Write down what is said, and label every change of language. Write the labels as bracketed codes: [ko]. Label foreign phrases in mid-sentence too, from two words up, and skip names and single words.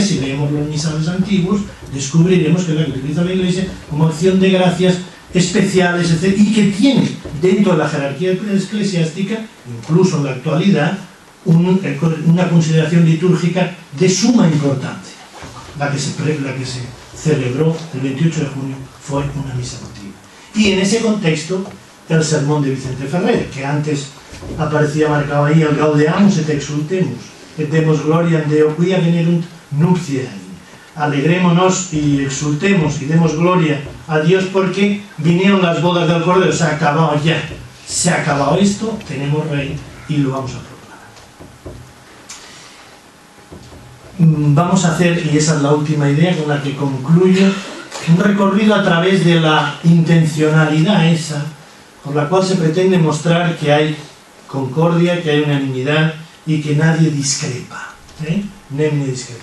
[es] Si leemos los misales antiguos, descubriremos que es la que utiliza la Iglesia como acción de gracias especiales, etc., y que tiene dentro de la jerarquía eclesiástica, incluso en la actualidad, una consideración litúrgica de suma importancia. La que se celebró el 28 de junio fue una misa votiva. Y en ese contexto, el sermón de Vicente Ferrer, que antes aparecía marcado ahí, el [la] Gaudeamus et exultemus, et demos gloriam Deo quia venerunt nuptiae. [es] alegrémonos y exultemos y demos gloria a Dios porque vinieron las bodas del Cordero, se ha acabado ya, se ha acabado esto, tenemos rey y lo vamos a proclamar. Vamos a hacer, y esa es la última idea con la que concluyo, un recorrido a través de la intencionalidad esa, por la cual se pretende mostrar que hay concordia, que hay unanimidad y que nadie discrepa, nadie discrepa.